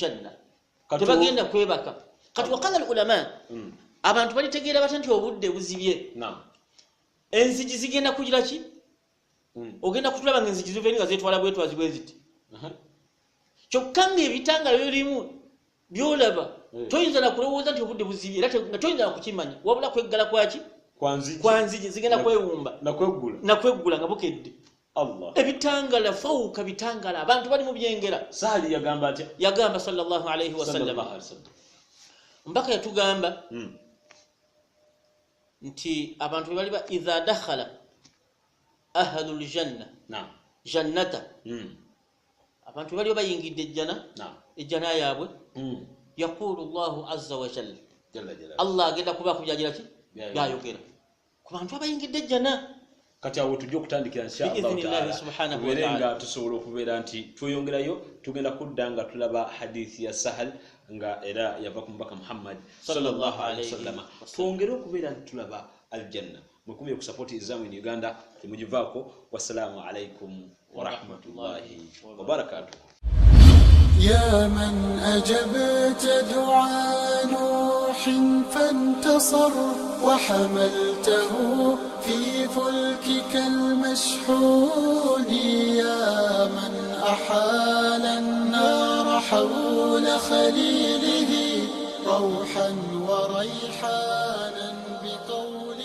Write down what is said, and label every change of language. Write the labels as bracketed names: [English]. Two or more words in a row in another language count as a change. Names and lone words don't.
[Ganda] ljanna tebagenda kwebaka kati [Arabic] وقال العلماء [Ganda] abantu balitegeera batya nti obudde buzibye enzigi zigenda kugira ki ogenda kutulaba ng'enzigi zive nga zeetwala bwetwazi bwe ziti kyokka ng'ebitanga birimu byolaba toyinza na kulowooza nti obudde buzibye era nga toyinza na kukimanya wabula kweggala kwaki kwa nzigi zigenda kwewumba nakweggula nga bukedde ebitangala fawuka bitangala abantu bali mu byengera Sahali yagamba atya yagamba [Arabic] صلى الله عليه وسلم [Ganda] mbaka yatugamba nti abantu bwe baliba [Arabic] إذا دخل أهل الجنة الجنة [Ganda] abantu baliba bayingidde ejjana yaabwe [Arabic] يقول الله عز وجل [Ganda] Allah agenda kuba kubyagira ki byayogera ku bantu abayingidde ejjana kati awo tujja okutandikira [Arabic] إن شاء الله سبحانه وتعالى [Ganda] tusobola okubeera nti tweyongerayo tugenda kudda nga tulaba hadithi ya Sahal nga era yava ku mubaka Muhammad [Arabic] صلى الله عليه وسلم [Ganda] twongere okubeera nti tulaba aljanna mukumye kusapoti izamu in Uganda temugivaako [Arabic] والسلام عليكم ورحمة الله وبركاته يا من أجبت دعاء نوح فانتصر وحملته في فلكك المشحون يا من أحال النار حول خليله روحا وريحانا بقول